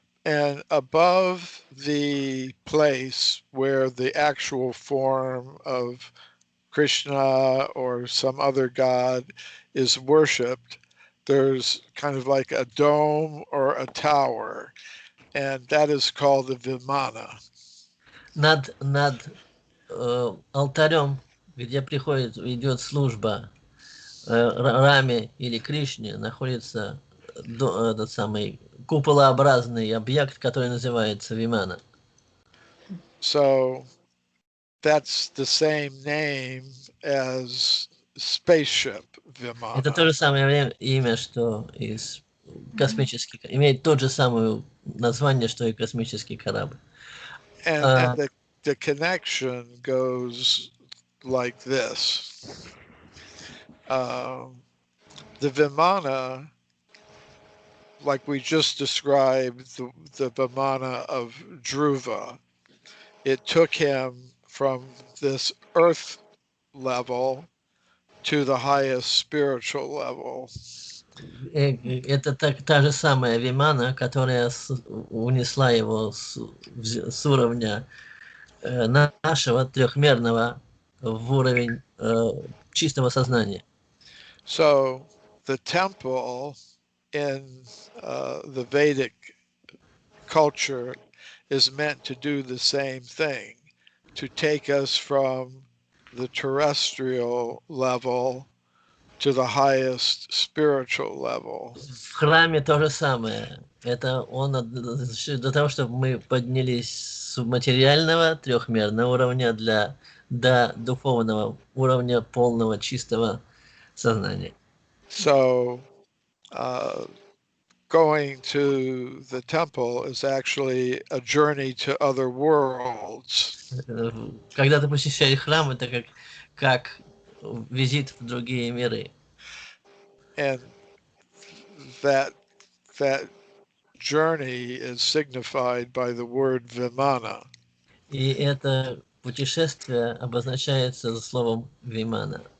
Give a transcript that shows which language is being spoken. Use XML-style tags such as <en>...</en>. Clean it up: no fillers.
<en>And above the place where the actual form of Krishna or some other god is worshipped, there's kind of like a dome or a tower, and that is called the Vimana.</en> <ru>Над алтарем, где идет служба Раме или Кришне, находится этот самый куполообразный объект, который называется Вимана.</ru> <en>So that's the same name as spaceship Vimana.</en> <ru>Это то же самое имя, что и космический, имеет тот же самое название, что и космический корабль.</ru> <en>And the connection goes like this. The Vimana, like we just described, the Vimana of Dhruva, it took him from this earth level to the highest spiritual level.</en> <ru>Это та же самая Вимана, которая унесла его с уровня нашего трехмерного в уровень чистого сознания.</ru> <en>So the temple in the Vedic culture is meant to do the same thing, to take us from the terrestrial level to the highest spiritual level.</en> <ru>В храме то же самое. Это он для того, чтобы мы поднялись с материального трехмерного уровня до духовного уровня полного чистого сознания.</ru> <en>So going to the temple is actually a journey to other worlds.</en> <ru>Когда ты посещаешь храм, это как визит в другие миры.</ru> <en>And that journey is signified by the word Vimana.</en> <ru>И это путешествие обозначается словом Вимана.</ru>